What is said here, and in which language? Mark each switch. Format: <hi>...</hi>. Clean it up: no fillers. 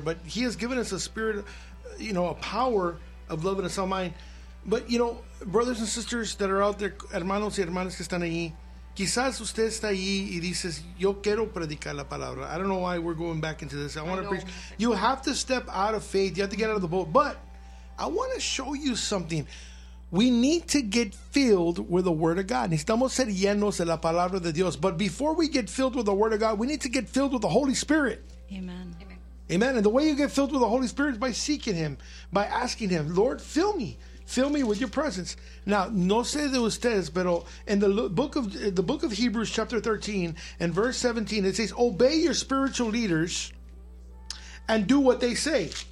<en>But he has given us a spirit, you know, a power of love and a sound mind. But, you know, brothers and sisters that are out there,</en> <es>hermanos y hermanas que están ahí, quizás usted está ahí y dices, yo quiero predicar la palabra.</es> <en>I don't know why we're going back into this. I want to preach. You have to step out of faith. You have to get out of the boat. But I want to show you something. We need to get filled with the word of God.</en> <es>Necesitamos ser llenos de la palabra de Dios.</es> <en>But before we get filled with the word of God, we need to get filled with the Holy Spirit. Amen. Amen. And the way you get filled with the Holy Spirit is by seeking him, by asking him, Lord, fill me. Fill me with your presence. Now,</en> <es>no sé de ustedes, pero</es> <en>in the book of Hebrews chapter 13 and verse 17, it says, obey your spiritual leaders and do what they say.</en>